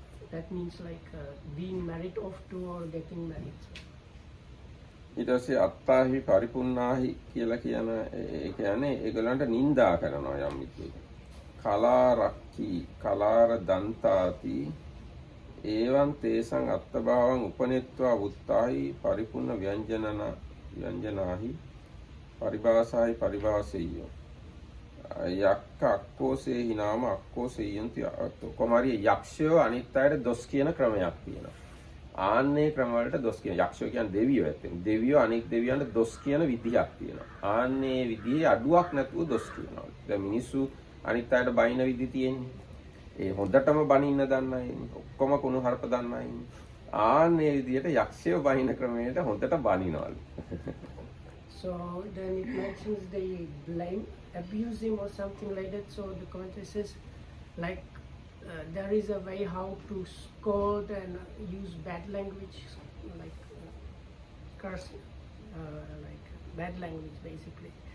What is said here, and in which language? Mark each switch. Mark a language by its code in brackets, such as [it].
[en] That means like being married off to or getting married. [si] ඊට පස්සේ අත්තාහි පරිපුන්නාහි කියලා කියන ඒ කියන්නේ ඒගොල්ලන්ට නිඳා කරනවා යම් විදිහකට. [pi] කලාරක්කි කලාර දන්තාති ඒවං තේසං අත්තභාවං උපනෙත්වා උත්තාහි පරිපුන්න ව්‍යංජනාහි පරිභාසාහි පරිභාසෙය්‍යෝ. යක්ක අක්කෝසේ හිනාම අක්කෝසේ යන්ති [si] කොමාරිය යක්ෂයෝ අනිත් අයට දොස් කියන ක්‍රමයක් තියෙනවා. ආන්නේ ක්‍රම වලට දොස් කියන යක්ෂයෝ කියන්නේ දෙවියෝ ඇත්තෙන්. දෙවියෝ අනිත් දෙවියන්ට දොස් කියන විදිහක් තියෙනවා. ආන්නේ විදිහේ අඩුවක් නැතුව දොස් කියනවා. දැන් මිනිස්සු අනිත් අයට බයින විදි තියෙන්නේ. ඒ හොඳටම බනින්න දන්න අය ඉන්නේ. ඔක්කොම කුණු හරප දන්න අය ඉන්නේ. ආන්නේ විදිහට යක්ෂයෝ බයින ක්‍රමයට හොඳට බනිනවලු. [en] So then it mentions they blame, abuse him or something like that. So the commentary says, like there is a way how to scold and use bad language, like curse, like bad language basically.